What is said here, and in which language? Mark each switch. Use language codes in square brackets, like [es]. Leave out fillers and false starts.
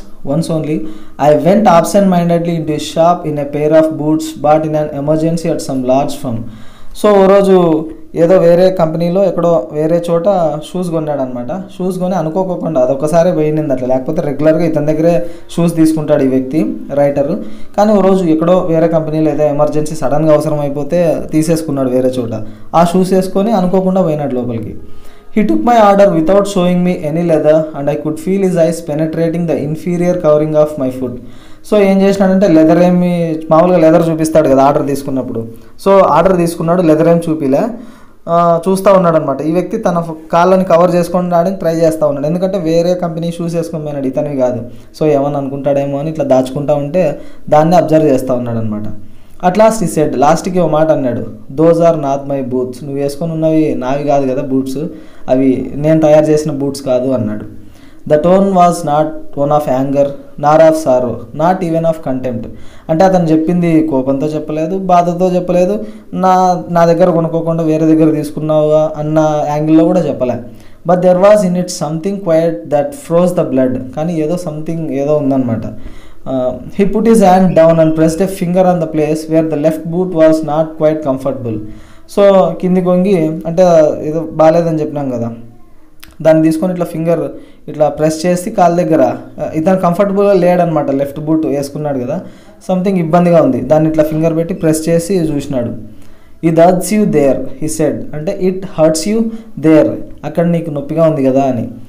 [en] Once only, I went absent-mindedly into a shop in a pair of boots bought in an emergency at some large firm. [te] So ఓ రోజు ఏదో వేరే కంపెనీలో ఎక్కడో వేరే చోట shoes కొన్నాడు అనమాట. షూస్ కొని అనుకోకుండా అదొకసారి పోయింది అట్లా, లేకపోతే రెగ్యులర్గా ఇతని దగ్గరే షూస్ తీసుకుంటాడు ఈ వ్యక్తి రైటరు. కానీ ఓ రోజు ఎక్కడో వేరే కంపెనీలో ఏదో ఎమర్జెన్సీ సడన్గా అవసరం అయిపోతే తీసేసుకున్నాడు వేరే చోట, ఆ షూస్ వేసుకొని అనుకోకుండా పోయినాడు లోపలికి. [en] He took my order without showing me any leather and I could feel his eyes penetrating the inferior covering of my foot. [te] So ఏం చేసినాడంటే లెదర్ ఏమి మామూలుగా లెదర్ చూపిస్తాడు కదా ఆర్డర్ తీసుకున్నప్పుడు, సో ఆర్డర్ తీసుకున్నాడు, లెదర్ ఏం చూపిలే, చూస్తూ ఉన్నాడు అనమాట. ఈ వ్యక్తి తన కాళ్ళని కవర్ చేసుకొని రావడానికి ట్రై చేస్తూ ఉన్నాడు, ఎందుకంటే వేరే కంపెనీ షూస్ వేసుకొని పోయినాడు, ఇతనివి కాదు. సో ఏమని అనుకుంటాడేమో అని ఇట్లా దాచుకుంటూ ఉంటే దాన్ని అబ్జర్వ్ చేస్తూ ఉన్నాడు అనమాట. అట్ లాస్ట్ ఈ సెడ్, లాస్ట్కి ఓ మాట అన్నాడు, [en] those are not my boots, [te] నువ్వు వేసుకొని ఉన్నవి నావి కాదు కదా బూట్స్, అవి నేను తయారు చేసిన బూట్స్ కాదు అన్నాడు. [en] the tone was not one of anger nor of sorrow not even of contempt [te] అంటే అతను చెప్పింది కోపంతో చెప్పలేదు, బాధతో చెప్పలేదు, నా దగ్గర కొనుక్కోకుండా వేరే దగ్గర తీసుకున్నావుగా అన్న యాంగిల్లో కూడా చెప్పలే. [en] but there was in it something quite that froze the blood, [te] కానీ ఏదో ఉందన్నమాట. [en] He put his hand down and pressed a finger on the place where the left boot was not quite comfortable. [te] So కిందికి వంగి అంటే ఏదో బాగాలేదని చెప్పినాం కదా, దాన్ని తీసుకొని ఇట్లా ఫింగర్ ఇట్లా ప్రెస్ చేసి కాళ్ళ దగ్గర, ఇతను కంఫర్టబుల్గా లేడనమాట, లెఫ్ట్ బూట్ వేసుకున్నాడు కదా, సంథింగ్ ఇబ్బందిగా ఉంది. దాన్ని ఇట్లా ఫింగర్ పెట్టి ప్రెస్ చేసి చూసినాడు. [en] it hurts you there he said, [te] అంటే [en] it hurts you there, [te] అక్కడ నీకు నొప్పిగా ఉంది కదా అని.